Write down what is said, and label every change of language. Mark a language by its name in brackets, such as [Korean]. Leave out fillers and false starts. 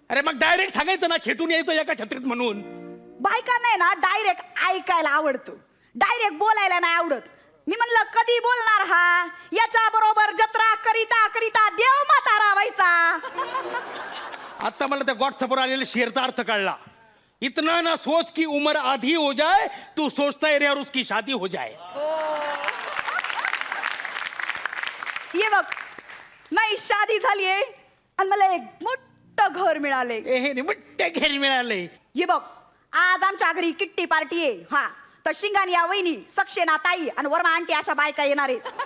[Marathi] अरे मग डायरेक्ट सांगायचं ना खेटून यायचं एका छत्रीत म्हणून. बायका नाही ना डायरेक्ट ऐकायला आवडतं, डायरेक्ट बोलायला नाही आवडत. मी म्हणलं कधी बोलणार हा? याच्या बरोबर जत्रा करिता करिता देव म्हातारा व्हायचा. आता मला त्या व्हॉट्सअपवर आलेल्या शेअरचा अर्थ कळला. [Hindi] इतना ना सोच की उम्र आधी हो जाए, तू सोचता है यार उसकी शादी हो जाए. [Marathi] ये बघ माझी शादी झालीये आणि मला एक मोठं घर मिळाले. मोठे घर मिळाले. ये बघ आज आमच्या घरी किट्टी पार्टी आहे. हा तर शिंगाणी या वहिनी, सक्सेना ताई आणि वर्मा आंटी अशा बायका येणार आहेत.